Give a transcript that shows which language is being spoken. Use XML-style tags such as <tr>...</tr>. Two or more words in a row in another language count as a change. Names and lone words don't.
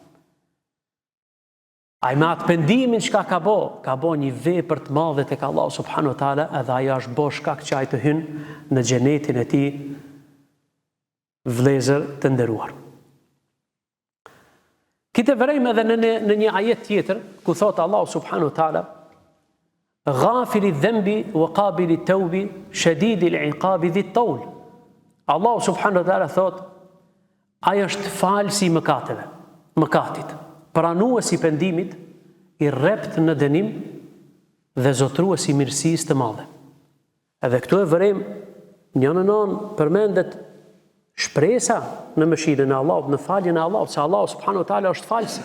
<sq>Ai me atë pendimin çka ka bo një vepër të madhe tek Allahu</sq> <ar>سبحانه وتعالى,</ar> <sq>edhe ajo është bo shkak që ai të hynë në xhenetin e tij, vëllezër të nderuar. Këtë vërejmë edhe në një ajet tjetër, ku thotë Allahu</sq> <ar>سبحانه وتعالى, غافر الذنب وقابل التوب شديد العقاب ذي الطول.</ar> <sq>Allahu</sq> <ar>سبحانه وتعالى</ar> <sq>thotë, ai është falësi i mëkatit, pranuesi i pendimit, i rrept në dënim dhe zotruesi i mirësisë të madhe. Edhe këtu e vërejmë njënënon përmendet shpresa në mëshirën e Allahut, në faljen e Allahut, se Allahu</sq> <ar>سبحانه وتعالى</ar> <sq>është falësi.</sq>